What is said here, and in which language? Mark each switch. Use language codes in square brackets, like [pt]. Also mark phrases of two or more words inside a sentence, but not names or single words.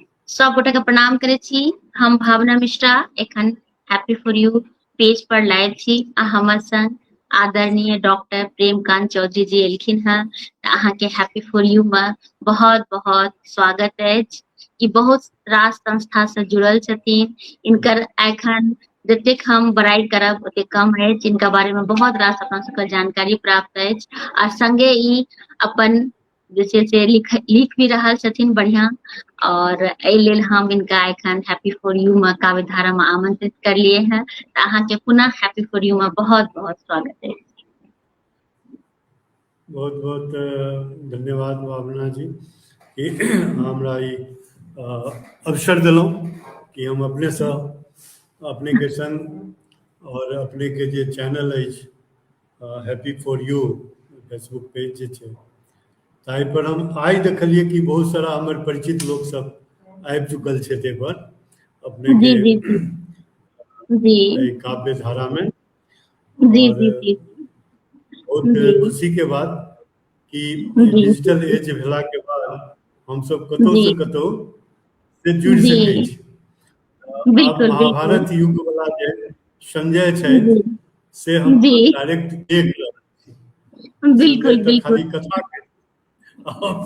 [mai] सब गोटे के प्रणाम करे छी। हम भावना मिश्रा एखन हैप्पी फॉर यू पेज पर लाइव छी आ हमर संग आदरणीय डॉक्टर प्रेमकांत चौधरी जी एलखिन हैं। अहाँ के हैप्पी फॉर यू में बहुत बहुत स्वागत अछि। ई बहुत रास संस्था से जुड़ल छथिन। इनकर एखन जतेक हम बड़ाई करब ओते कम अछि। इनका बारे में बहुत रास अपना सबके जानकारी प्राप्त अछि आ संगे ई अपन जे छै से लिख भी रहल छथिन बढ़िया। और एहि लेल हम इनका एखन हैप्पी फॉर यू में काव्य धारा में आमंत्रित करलिए हैं। तो अहाँ के पुनः हैप्पी फॉर यू में बहुत बहुत स्वागत है। बहुत बहुत धन्यवाद भावना जी कि हमरा ई अवसर दिलौं कि हम अपने से अपने के संग और अपने के जे चैनल अछि हैप्पी फॉर यू फेसबुक पेज जे छै ताहि पर हम आइ देखलिए कि बहुत सारा हमर परिचित लोग सब आबि चुकल छै ताहि पर अपने जी के जी जी जी काव्य धारा में। जी और जी जी बहुत जी खुशी के बात कि जी [en] digital age [mai] भेला के बाद हम सब कतौ जी से कतौ से जुड़ि जी सकै छी। आब बिल्कुल बिल्कुल महाभारत युग वाला जे संजय जी छथि से हम जी डायरेक्ट देख रहल छी। संजय बिल्कुल तऽ बिल्कुल खाली कथा के हम